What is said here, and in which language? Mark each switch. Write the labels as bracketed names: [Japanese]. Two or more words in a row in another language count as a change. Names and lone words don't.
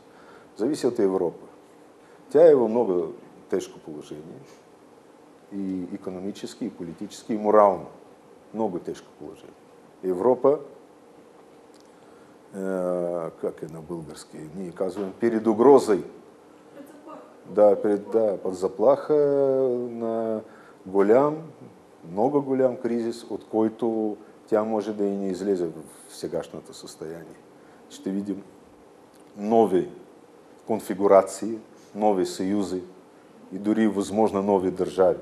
[Bulgarian] Зависи от Европа. Тя е в много тежко положение. И икономически, и политически, и морално. Много тежко положение. Европа, как е на български, ние казваме [Russian] перед угрозой. [Bulgarian] Под заплаха на много голям кризис, от който тя може да и не излезе в сегашното състояние. Ще видим нови конфигурации, нови съюзи и дори възможно нови държави.